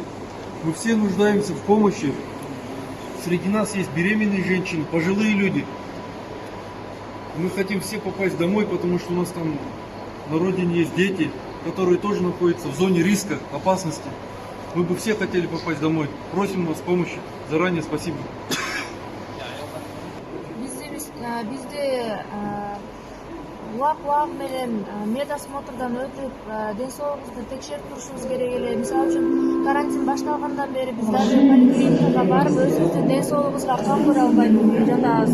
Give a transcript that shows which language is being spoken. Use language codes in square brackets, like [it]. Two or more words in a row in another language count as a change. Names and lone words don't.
[ru] Мы все нуждаемся в помощи. Среди нас есть беременные женщины, пожилые люди. Мы хотим все попасть домой, потому что у нас там на родине есть дети, которые тоже находятся в зоне риска, опасности. Мы бы все хотели попасть домой. Просим вас помощи. Заранее спасибо. [ky] Бизде улак менен медосмотрдан өтүп ден соолугубузду текшерип турушубуз керек эле. Мисалы үчүн карантин башталгандан бери биз даже поликлиникага барып өзүбүздүн ден соолугубузга кам көрө албай жатабыз.